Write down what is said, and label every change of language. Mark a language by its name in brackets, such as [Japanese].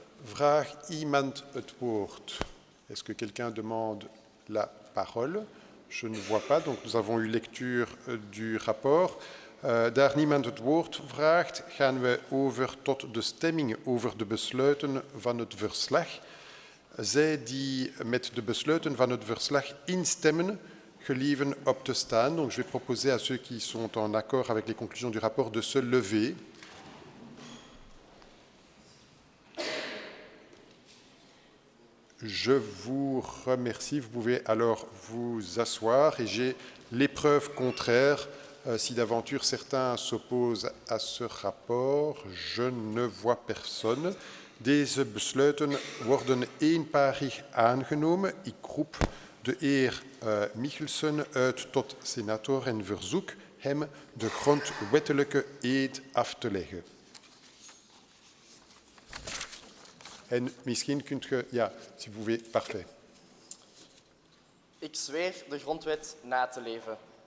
[Dutch] Vraagt iemand het woord? [French] Est-ce que quelqu'un demande la parole? Je ne vois pas, donc nous avons eu lecture du rapport. [Dutch] Daar niemand het woord vraagt, gaan we over tot de stemming over de besluiten van het verslag. Zij die met de besluiten van het verslag instemmen, gelieven op te staan. [French] Donc je vais proposer à ceux qui sont en accord avec les conclusions du rapport de se lever. Je vous remercie. Vous pouvez alors vous asseoir et j'ai les preuves contraires. Si d'aventure certains s'opposent à ce rapport, je ne vois personne. [Dutch] Deze besluiten worden eenparig aangenomen. Ik roep de heer Michelsen uit tot senator en verzoek hem de grondwettelijke eed af te leggen. En misschien kunt u, ja, [French] si vous pouvez, parfait. [Dutch] Ik zweer de grondwet na te leven.